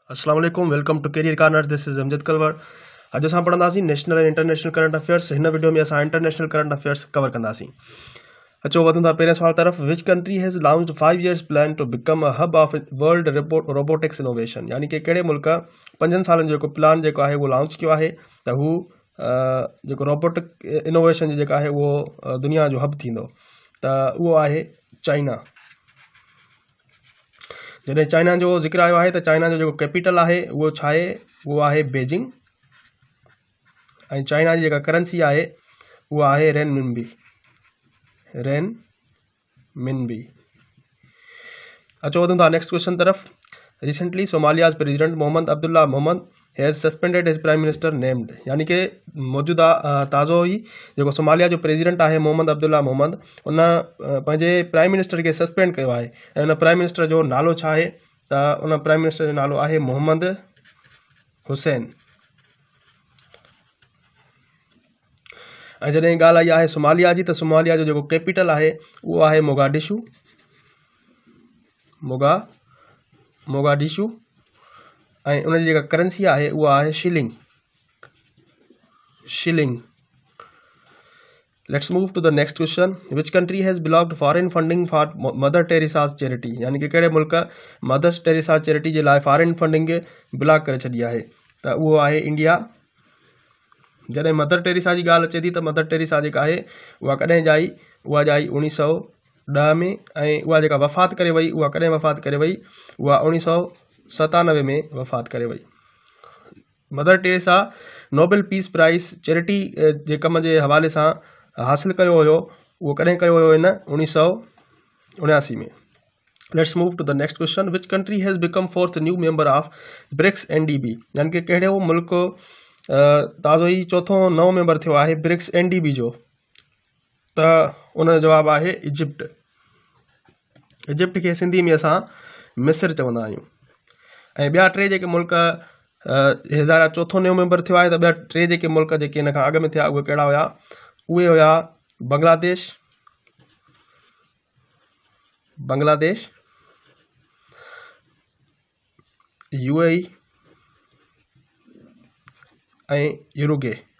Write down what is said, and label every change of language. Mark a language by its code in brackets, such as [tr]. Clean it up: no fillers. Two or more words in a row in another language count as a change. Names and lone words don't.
[ar] السلام علیکم, [en] Welcome to Career Corner. This is Amjad Kalwar. [sd] अॼु असां पढ़ंदासीं नेशनल ऐं [en] International current affairs. [sd] हिन वीडियो में असां [en] international current affairs [sd] कवर कंदासीं। अचो वधूं था पहिरें सवाल तरफ़। [en] Which country has launched 5 years plan to become a hub of world robotics innovation, [sd] यानी कि कहिड़े मुल्क 5 सालनि जो जेको प्लान जेको आहे उहो लॉन्च कयो आहे त हू जेको [en] robotic innovation [sd] जी जेका आहे उहो दुनिया जो हब थींदो, त उहो आहे चाइना। जॾहिं चाइना जो ज़िक्र आयो आहे त चाइना जो जेको कैपिटल आहे उहो छा आहे, उहो आहे बीजिंग, ऐं चाइना जी जेका करेंसी आहे उहा आहे रेनमिनबी। अचो वधूं था [en] next question [sd] तरफ़। [en] Recently Somalia's President Mohammad Abdullah Mohammad has suspended his Prime Minister named, [sd] यानी कि मौजूदा ताज़ो ई जेको सोमालिया जो प्रेसिडेंट आहे मोहम्मद अब्दुल्ला मोहम्मद, उन पंहिंजे [en] Prime Minister [sd] खे सस्पेंड कयो आहे। ऐं उन [en] Prime Minister [sd] जो नालो छा आहे, त उन [en] Prime Minister [sd] जो नालो आहे मोहम्मद हुसैन। ऐं जॾहिं ॻाल्हि आई आहे सोमालिया जी, त सोमालिया जो जेको कैपिटल आहे उहो आहे मोगाडिशू, ऐं उनजी जेका करेंसी आहे उहा आहे शिलिंग। [en] Let's move to the next question. Which country has blocked foreign funding for Mother Teresa's charity, [sd] यानी कि कहिड़े मुल्क मदर टेरेसा चैरिटी जे लाइ [en] foreign funding [sd] ब्लॉक करे छॾी आहे, त उहो आहे इंडिया। जॾहिं मदर टेरेसा जी ॻाल्हि अचे थी त मदर टेरेसा जेका आहे उहा कॾहिं ॼाई, उहा ॼाई 1910 में, ऐं उहा जेका वफ़ात करे वई उहा कॾहिं वफ़ात करे वई, उहा 1997 में वफ़ात करे वई। मदर टेरेसा नोबेल पीस प्राइज़ चैरिटी जे कम जे हवाले सां हासिलु कयो हुयो, उहो कॾहिं कयो हुयो हिन 1979 में। [en] Let's move to the next question. Which country has become 4th new member of BRICS NDB, [sd] यानी कि कहिड़े मुल्क ताज़ो ई चौथों नओं मेंबर थियो आहे ब्रिक्स NDB जो, त उन जो जवाबु आहे इजिप्ट। इजिप्ट खे सिंधी में असां मिस्र चवंदा आहियूं। ऐं ॿिया टे जेके मुल्क हींअर चौथों नओं मेंबर थियो आहे, त ॿिया टे जेके मुल्क जेके हिन खां अॻु में थिया उहे कहिड़ा हुया, उहे हुया बांग्लादेश, UAE ऐं यूरुगे।